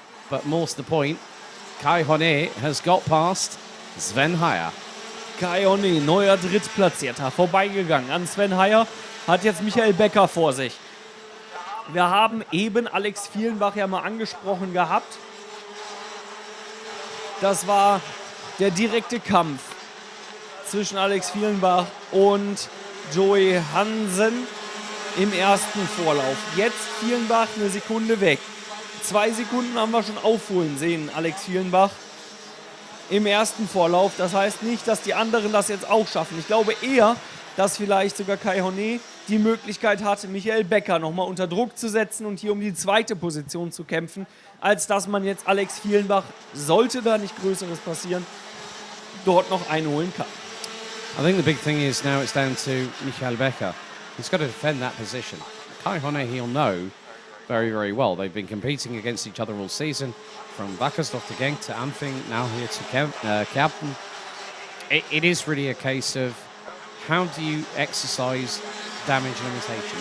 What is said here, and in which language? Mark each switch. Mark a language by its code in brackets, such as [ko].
[en] But more to the point, Kai Honnet has got past Sven Heyer. [de] Kai Honnet, neuer Drittplatzierter, vorbeigegangen an Sven Heyer, hat jetzt Michael Becker vor sich. Wir haben eben Alex Vielenbach ja mal angesprochen gehabt. Das war der direkte Kampf zwischen Alex Vielenbach und Joey Hansen im ersten Vorlauf. Jetzt Vierenbach eine Sekunde weg. 2 Sekunden haben wir schon aufholen sehen, Alex Vierenbach im ersten Vorlauf. Das heißt nicht, dass die anderen das jetzt auch schaffen. Ich glaube eher, dass vielleicht sogar Kai Honnet die Möglichkeit hatte, Michael Becker nochmal unter Druck zu setzen und hier um die zweite Position zu kämpfen, als dass man jetzt Alex Vierenbach, sollte da nicht Größeres passieren, dort noch einholen kann. [en] I think the big thing is now it's down to Michael Becker. He's got to defend that position. Kai Honnet, he'll know very, very well. They've been competing against each other all season, from Wackersdorf to Genk to Anfing, now here to Kerpen. It is really a case of how do you exercise damage limitation.